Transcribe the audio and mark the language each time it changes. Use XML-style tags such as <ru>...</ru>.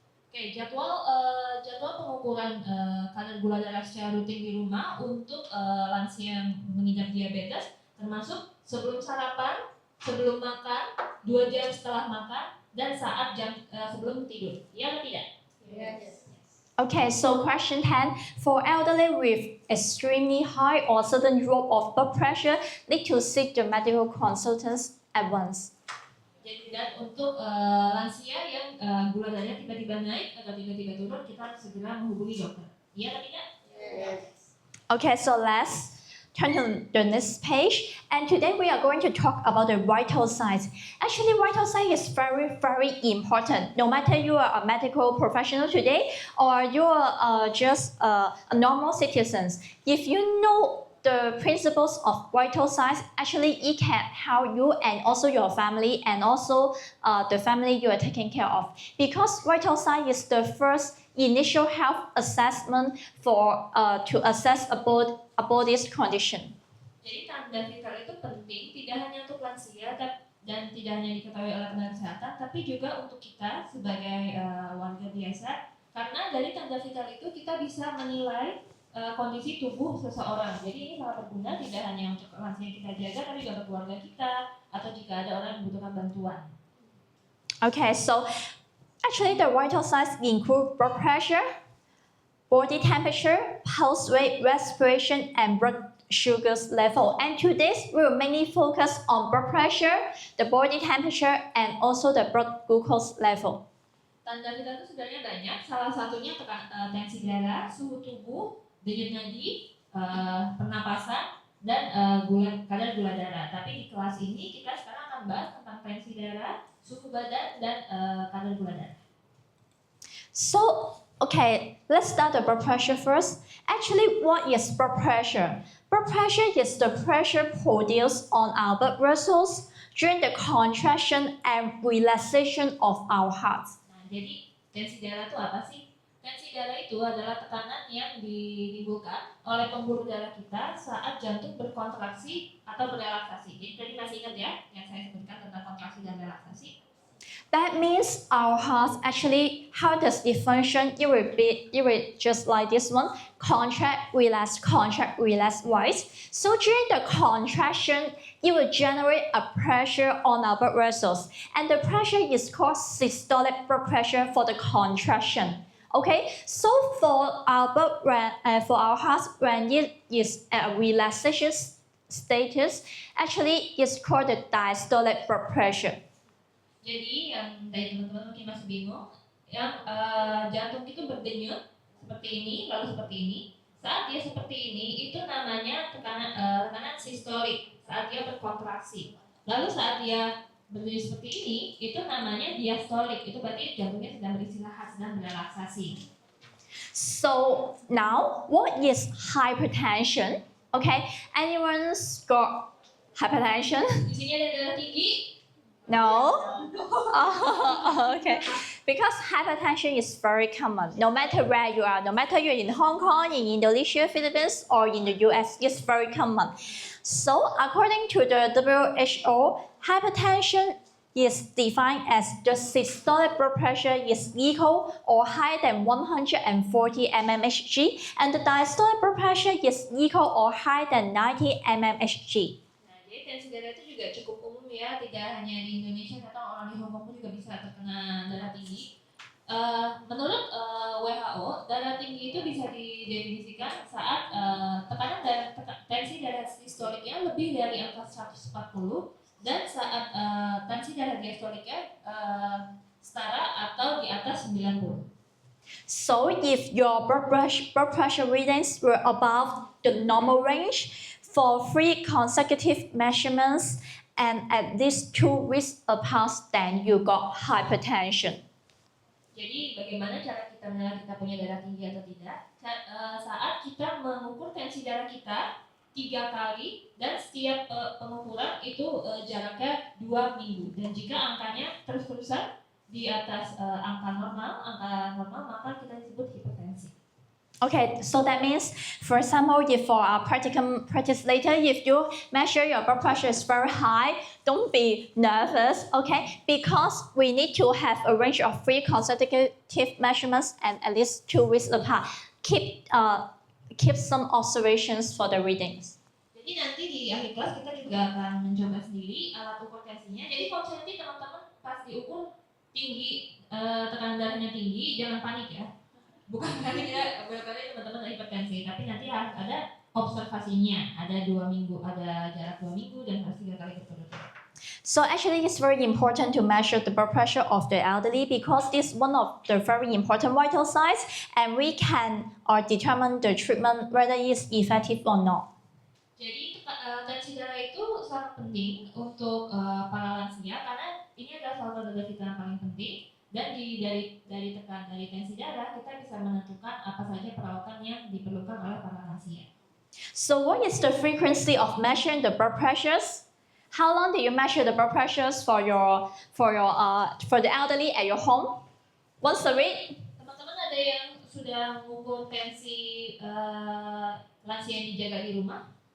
<id>Oke, jadwal pengukuran kadar gula darah secara rutin di rumah untuk lansia yang mengidap diabetes, termasuk sebelum sarapan, sebelum makan, 2 jam setelah makan, dan saat sebelum tidur. Iya atau tidak?</id> <en>Yes. Okay, so question 10. For elderly with extremely high or sudden drop of blood pressure, need to seek the medical consultants at once.</en> <id>Jadi dan untuk lansia yang gula darahnya tiba-tiba naik atau tiba-tiba turun, kita harus segera menghubungi dokter. Iya atau tidak?</id> <en>Yes. Okay, so let's turn to the next page. And today we are going to talk about the vital signs. Actually, vital sign is very, very important. No matter you are a medical professional today or you are just a normal citizens. If you know the principles of vital signs, actually it can help you and also your family and also the family you are taking care of. Because vital sign is the first initial health assessment for to assess a body's condition.</en> <id>Jadi tanda vital itu penting tidak hanya untuk lansia dan tidak hanya diketahui oleh tenaga kesehatan, tapi juga untuk kita sebagai warga biasa. Karena dari tanda vital itu kita bisa menilai kondisi tubuh seseorang. Jadi ini sangat berguna tidak hanya untuk lansia yang kita jaga, tapi juga untuk keluarga kita atau jika ada orang yang membutuhkan bantuan.</id> <en>Okay, so actually the vital signs include blood pressure, body temperature, pulse rate, respiration, and blood sugars level. And today we will mainly focus on blood pressure, the body temperature, and also the blood glucose level.</en> <id>Tanda kita itu sebenarnya banyak. Salah satunya tensi darah, suhu tubuh, denyut nadi, pernapasan, dan kadar gula darah. Tapi di kelas ini kita sekarang akan bahas tentang tensi darah, suhu badan, dan kadar gula darah.</id> <en>So, okay, let's start the blood pressure first. Actually, what is blood pressure? Blood pressure is the pressure produced on our blood vessels during the contraction and relaxation of our heart.</en> <id>Nah, jadi tensi darah itu apa sih? Tensi darah itu adalah tekanan yang ditimbulkan oleh pembuluh darah kita saat jantung berkontraksi atau berrelaksasi. Jadi tadi masih ingat ya yang saya sebutkan tentang kontraksi dan relaksasi?</id> <en>That means our heart actually, how does it function? It will just like this one, contract, relax, right? So during the contraction, it will generate a pressure on our blood vessels. And the pressure is called systolic blood pressure for the contraction. Okay, so for our heart, when it is at a relaxation status, actually it's called the diastolic blood pressure.</en> <id>Jadi yang tadi teman-teman mungkin masih bingung, yang jantung itu berdenyut seperti ini, lalu seperti ini. Saat dia seperti ini, itu namanya tekanan sistolik saat dia berkontraksi. Lalu saat dia berdenyut seperti ini, itu namanya diastolik. Itu berarti jantungnya sedang beristirahat, sedang berrelaksasi.</id> <en>So now, what is hypertension? Okay, anyone's got hypertension?</en> <id>Di sini ada darah tinggi.</id> <en>No? Oh, okay. Because hypertension is very common. No matter where you are, no matter you're in Hong Kong, in Indonesia, Philippines, or in the US, it's very common. So, according to the WHO, hypertension is defined as the systolic blood pressure is equal or higher than 140 mmHg, and the diastolic blood pressure is equal or higher than 90 mmHg.</en> <id>Jadi tensi darah itu juga cukup umum ya, tidak hanya di Indonesia, atau orang di Hong Kong pun juga bisa terkena darah tinggi. Menurut WHO, darah tinggi itu bisa didefinisikan saat tekanan tensi darah sistoliknya lebih dari angka 140 dan saat tensi darah diastoliknya setara atau di atas 90.</id> <en>So if your blood pressure readings were above the normal range, for 3 consecutive measurements and at least 2 weeks apart, then you got hypertension.</en> <id>Jadi bagaimana cara kita menilai kita punya darah tinggi atau tidak? Saat kita mengukur tensi darah kita 3 kali dan setiap pengukuran itu jaraknya 2 minggu. Dan jika angkanya terus-terusan di atas angka normal, maka kita disebut hipertensi.</id> <en>Okay, so that means, for example, if for our practice later, if you measure your blood pressure is very high, don't be nervous, okay? Because we need to have a range of 3 consecutive measurements and at least 2 weeks apart. Keep some observations for the readings.</en> <id>Jadi nanti di akhir kelas kita juga akan mencoba sendiri alat ukur tensinya. Jadi kalau nanti teman-teman pas diukur tinggi, tekanan darahnya tinggi, jangan panik ya. Bukan karena kita berkali teman-teman hipertensi, tapi nanti harus ada observasinya, ada 2 minggu, ada jarak 2 minggu dan harus 3 kali berturut-turut.</id> <en>So actually, it's very important to measure the blood pressure of the elderly because this is one of the very important vital signs, and we can determine the treatment whether it's effective or not.</en> <id>Jadi tensi darah itu sangat penting untuk para lansia karena ini adalah salah satu dari yang paling penting. Dan dari tensi darah kita bisa menentukan apa saja perawatan yang diperlukan oleh para lansia.</id> <en>So what is the frequency of measuring the blood pressures? How long do you measure the blood pressures for the elderly at your home? Once a week?</en> <id>Teman-teman ada yang sudah mengukur tensi lansia yang dijaga di rumah?</id>